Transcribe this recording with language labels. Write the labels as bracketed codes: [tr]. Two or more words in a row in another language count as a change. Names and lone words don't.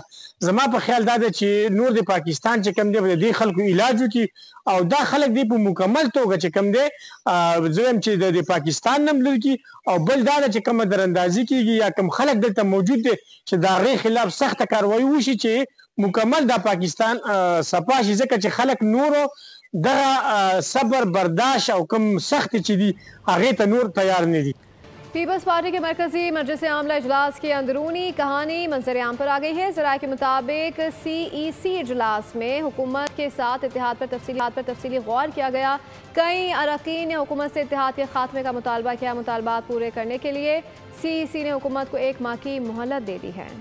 [ps] زما په خیال دا ده چې نور د پاکستان چې کوم دی د دې خلکو علاج وکړي او دا خلک دی په مکمل توګه چې کوم دی زه وایم چې د پاکستان نه ملل کی او بل دا چې کومه دراندازي کیږي یا کوم خلک دلته موجود دي چې دا غي خلاف سخت کاروایی وشي چې مکمل د پاکستان صفا شي، ځکه چې خلک نورو دغه صبر برداشت او کوم سخت چې دي هغه ته نور تیار نه دي. [ur] پیپلز پارٹی کے مرکزی مجلس عاملہ اجلاس کی اندرونی کہانی منظر عام پر آ گئی ہے. ذرائع کے مطابق CEC اجلاس میں حکومت کے ساتھ اتحاد پر تفصیلی غور کیا گیا. کئی ارکان نے حکومت سے اتحاد کے خاتمے کا مطالبہ کیا. مطالبات پورے کرنے کے لیے CEC نے حکومت کو 1 ماہ کی مہلت دے دی ہے.